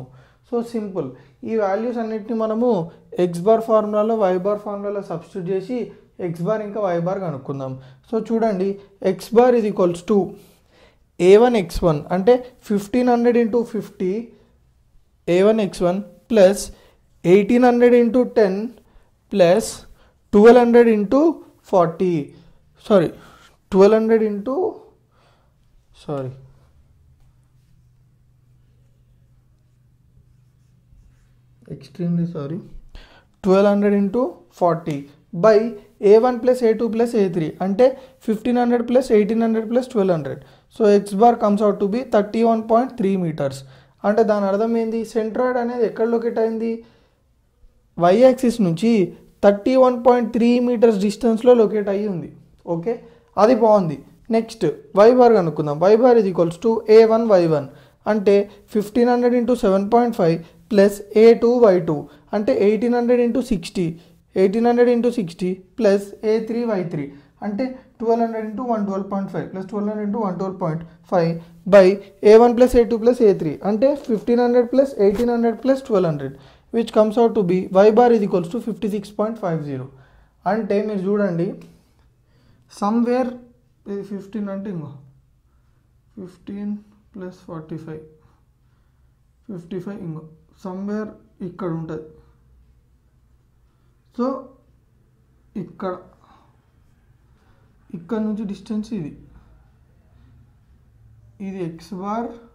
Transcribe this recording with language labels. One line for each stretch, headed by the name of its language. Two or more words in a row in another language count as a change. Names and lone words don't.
English: so simple,
Telugu: ఈ వాల్యూస్ అన్నిటిని మనము
English: x bar formula-lo y bar formula-lo
Telugu: సబ్స్టిట్యూట్ చేసి
English: x bar
Telugu: ఇంకా
English: y bar
Telugu: కనుక్కుందాం. సో చూడండి,
English: x bar
Telugu: ఇది
English: equals to a1 x1
Telugu: అంటే
English: 1500 into 50 a1 x1 plus 1800 into 10 plus 1200 into 40 1200 into extremely sorry 1200 into 40 by a1 plus a2 plus a3 అంటే 1500 plus 1800 plus 1200. so x bar comes out to be 31.3 meters.
Telugu: అంటే దాని అర్థం ఏంది, సెంట్రాయిడ్ అనేది ఎక్కడ
English: locate ayindi, y axis
Telugu: నుంచి 31.3
English: meters distance-lo
Telugu: లొకేట్ అయ్యి ఉంది. ఓకే, అది బాగుంది.
English: next y bar
Telugu: కనుక్కుందాం.
English: y bar
Telugu: ఇది
English: equals to a1 y1
Telugu: అంటే 1500 ఇంటూ 7.5 ప్లస్ a2 y2 అంటే 1800 ఇంటూ 60 ప్లస్ a3 y3 అంటే 1200 ఇంటూ 112.5 ప్లస్ 1200 ఇంటూ 112.5 బై a1 ప్లస్ a2 ప్లస్ a3 అంటే 1500 ప్లస్ 1800 ప్లస్ 1200
English: which comes out to be y bar
Telugu: ఇది
English: equals to 56.50.
Telugu: అంటే మీరు చూడండి, సమ్వేర్ ఇది 15 అంటే ఇంకో 15 ప్లస్ 45 55 ఇంకో సమ్వేర్ ఇక్కడ ఉంటుంది. సో ఇక్కడ నుంచి డిస్టెన్స్ ఇది
English: x bar.